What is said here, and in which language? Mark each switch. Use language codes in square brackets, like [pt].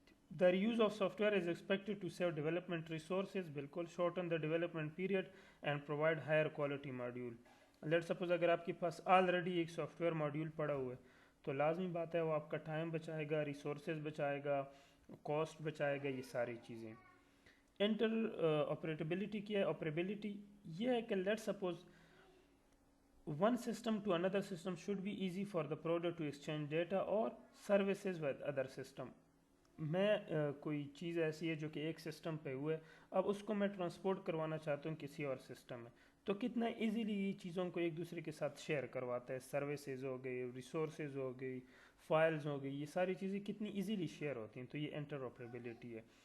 [en] The reuse of software is expected to save development resources, بالکل, shorten the development period and provide higher quality module. Let's suppose [ur] اگر آپ کے پاس already ایک soft where module پڑا ہوا ہے تو لازمی بات ہے وہ آپ کا ٹائم بچائے گا, ریسورسز بچائے گا, کاسٹ بچائے گا, یہ ساری چیزیں. انٹر آپریٹیبلٹی کیا ہے. آپریبلٹی یہ ہے کہ let suppose [en] one system to another system should be easy for the product to exchange data or services with other system. [ur] میں کوئی چیز ایسی ہے جو کہ ایک سسٹم پہ ہوئے, اب اس کو میں ٹرانسپورٹ کروانا چاہتا ہوں کسی اور سسٹم میں, تو کتنا ایزیلی یہ چیزوں کو ایک دوسرے کے ساتھ شیئر کرواتا ہے. سروسز ہو گئی, ریسورسز ہو گئی, فائلز ہو گئی, یہ ساری چیزیں کتنی ایزیلی شیئر ہوتی ہیں. تو یہ انٹر آپریبلٹی ہے.